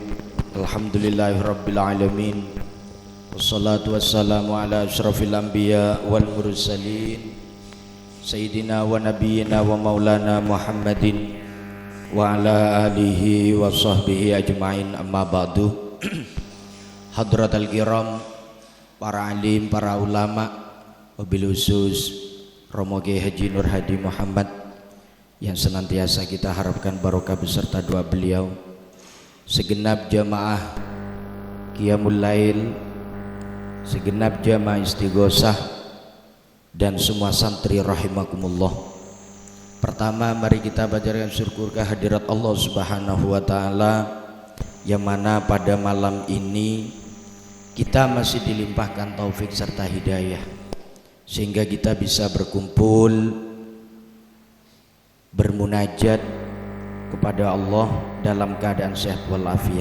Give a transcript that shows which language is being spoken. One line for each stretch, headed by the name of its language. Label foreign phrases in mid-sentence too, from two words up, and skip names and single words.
Arabic: الحمد لله رب العالمين. والصلاة والسلام على أشرف الأنبياء والمرسلين سيدنا ونبينا ومولانا محمد وعلى آله وصحبه أجمعين، أما بعد. حضرات الكرام,
Indonesian: para alim, para ulama, wabil khusus Romo Kiai Haji Nur Hadi Muhammad yang senantiasa kita harapkan barokah beserta doa beliau, segenap jamaah Qiyamul Lail, segenap jamaah Istighosah, dan semua santri rahimakumullah. Pertama, mari kita panjatkan syukur kehadirat Allah
Arabic: سبحانه وتعالى,
Indonesian: yang mana pada malam ini kita masih dilimpahkan taufik serta hidayah sehingga kita bisa berkumpul bermunajat kepada Allah dalam keadaan sehat walafiat.